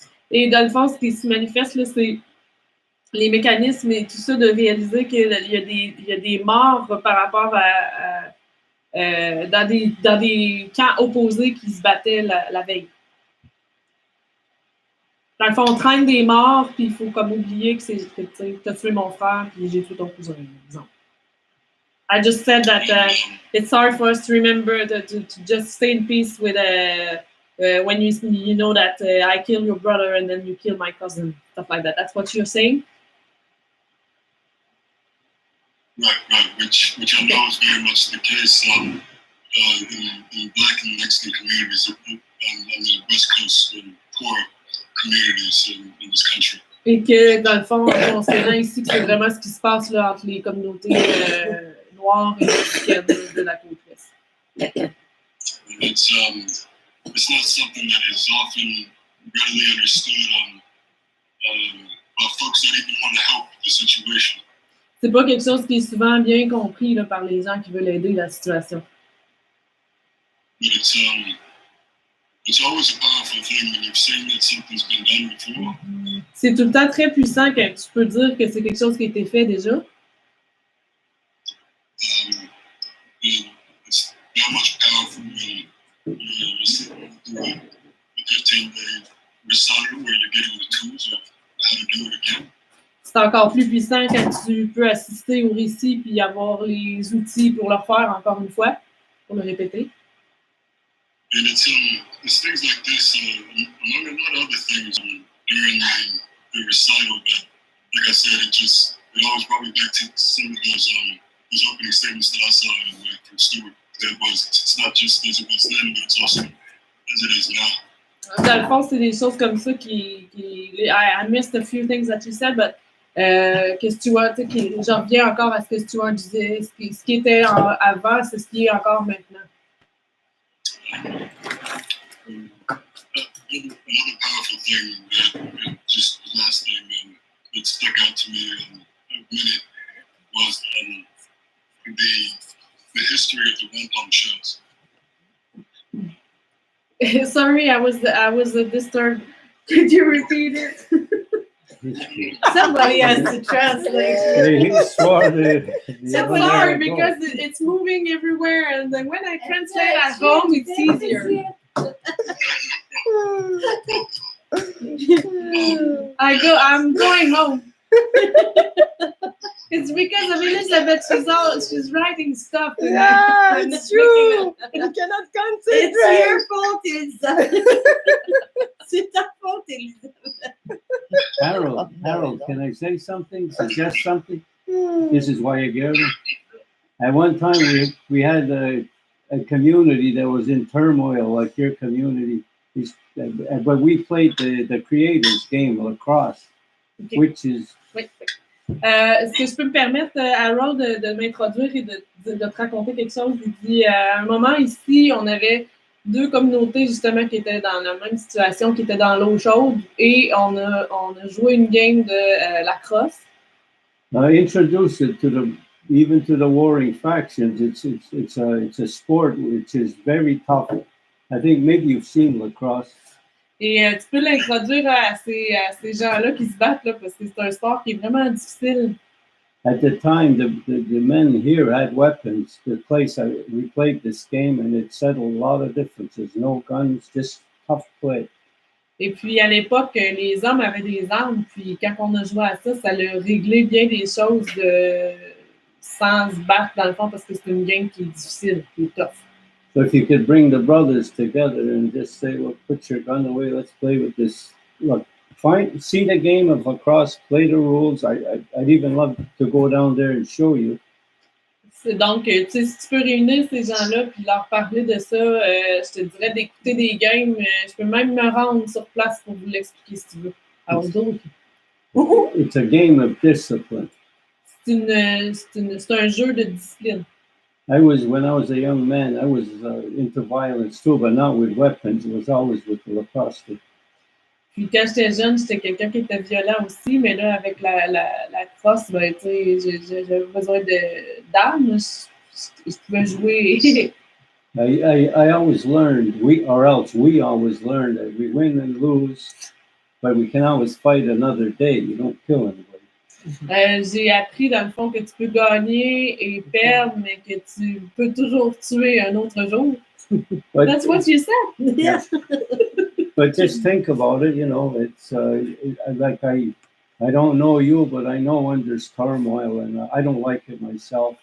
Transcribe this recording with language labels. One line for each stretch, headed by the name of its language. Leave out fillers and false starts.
French: Et dans le fond, ce qui se manifeste, là, c'est les mécanismes et tout ça, de réaliser qu'il y a des morts par rapport à dans des camps opposés qui se battaient la veille. Dans le fond, on traîne des morts, puis il faut comme oublier que t'as tué mon frère, puis j'ai tué ton cousin, par exemple.
English: I just said that it's hard for us to remember to just stay in peace with when you know that I kill your brother and then you kill my cousin, stuff like that. That's what you're saying? Right, which I know is very much the case in Black and Mexican communities on the West Coast and poor communities in this country.
French: Et que, dans le fond, on sait ici que c'est vraiment ce qui se passe là, entre les communautés noires et mexicaines de la côte ouest.
English: It's not something that is often readily understood by folks that even want to help the situation.
French: C'est pas quelque chose qui est souvent bien compris là, par les gens qui veulent aider la situation.
English: But it's always a powerful thing when you've seen that something's been done before.
French: C'est tout le temps très puissant quand tu peux dire que c'est quelque chose qui a été fait déjà.
English: It's that much powerful when you're sitting through a 15-day recital where you're getting the tools of how to do it again.
French: C'est encore plus puissant quand tu peux assister au récit puis avoir les outils pour le faire encore une fois, pour le répéter.
English: And it's things like this, among a lot of other things during the recital that, like I said, it always brought me back to some of those opening statements that I saw from Stuart. That was, it's not just as it was then, but it's also as it is now.
French: Dans le fond, c'est des choses comme ça
English: I missed a few things that you said, but
French: que Stuart, j'en reviens encore à ce que Stuart disait, ce qui était avant, c'est ce qui est encore maintenant.
English: Another powerful thing that just the last thing that stuck out to me in a minute was the history of the Wampum shows. Sorry, I was disturbed. Could you repeat it? Somebody has to translate. It's hard because it's moving everywhere, and then when I translate at home, it's easier. I'm going home. It's because of Elizabeth. She's writing stuff. Yeah, it's true. You cannot concentrate. It's your fault, Elizabeth.
French: C'est ta faute, Elizabeth.
English: Harold, can I say something? Suggest something? This is why you're here. At one time, we had a community that was in turmoil, like your community. But we played the creators game, lacrosse, Okay. which is... Wait.
French: Est-ce que je peux me permettre, Harold, de m'introduire et de te raconter quelque chose? Il dit, à un moment ici, on avait deux communautés justement qui étaient dans la même situation, qui étaient dans l'eau chaude, et on a joué une game de lacrosse.
English: Introduce it even to the warring factions. It's a sport which is very tough. I think maybe you've seen lacrosse.
French: Et tu peux l'introduire à ces gens-là qui se battent, là, parce que c'est un sport qui est vraiment difficile.
English: At the time, the men here had weapons. We played this game, and it settled a lot of differences. No guns, just tough play.
French: Et puis, à l'époque, les hommes avaient des armes. Puis, quand on a joué à ça, ça a réglé bien des choses sans se battre, dans le fond, parce que c'est une game qui est difficile, qui est tough.
English: So if you could bring the brothers together and just say, well, put your gun away, let's play with this. Look, see the game of lacrosse, play the rules. I'd even love to go down there and show you.
French: C'est donc, tu sais, si tu peux réunir ces gens-là puis leur parler de ça, je te dirais d'écouter des games. Je peux même me rendre sur place pour vous l'expliquer si tu veux. Alors, d'autres.
English: It's a game of discipline.
French: C'est un jeu de discipline.
English: When I was a young man, I was into violence too, but not with weapons. It was always with the lacrosse stick.
French: Puis quand j'étais jeune, j'étais quelqu'un qui était violent aussi, mais là, avec la crosse, ben, tu sais, j'avais besoin d'armes. Je pouvais jouer.
English: I always learned, we always learned that we win and lose, but we can always fight another day. You don't kill anybody.
French: J'ai appris, dans le fond, que tu peux gagner et perdre, mais que tu peux toujours tuer un autre jour.
English: But, that's what you said. Yeah. But just think about it, you know, it's like I don't know you, but I know when there's turmoil, and I don't like it myself.